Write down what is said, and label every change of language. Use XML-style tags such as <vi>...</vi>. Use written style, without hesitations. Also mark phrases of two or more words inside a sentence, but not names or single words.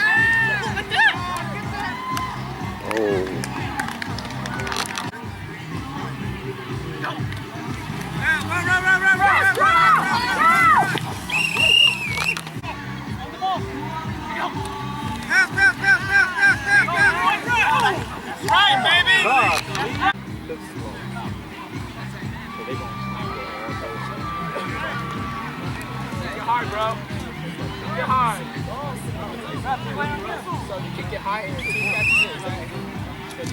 <en>Go! Run, run, run, run, run, run, run, run, run! On the ball! Go! Pass, pass, pass, pass, pass, pass, pass! That's right, baby! Get hard, bro. Get hard. So you can get high and your team catches it, right?</en>